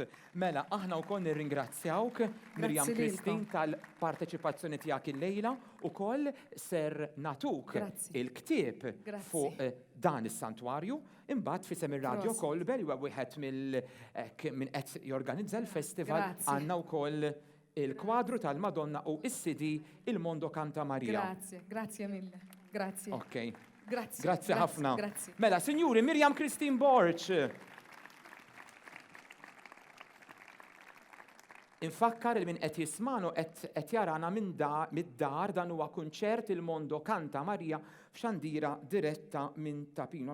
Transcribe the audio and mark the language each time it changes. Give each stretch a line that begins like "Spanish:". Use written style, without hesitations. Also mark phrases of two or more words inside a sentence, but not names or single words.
Maltese: Mela, aħna wkoll nirringrazzjawk Mirjam Kristin tal-parteċipazzjoni tiegħek il-lejla u koll ser natuk il-ktieb fuq dan is-Santwarju, imbagħad fisem ir-Radio Kolber huwa wieħed minn qed jorganizza l-festival għandna wkoll il-kwadru tal-Madonna u is-CD il-Mondo Canta Maria.
Italian: Grazie mille. Grazie. Ok. Grazie
Maltese: ħafna.
Italian: Grazie.
Maltese: Mela, Sinjuri, Mirjam Kristin Borċ. Infakkar il min qed jismanu qed jarana mid-dar dan huwa kunċert il-Mondo Canta Maria f'xandira diretta minn Ta Pinu.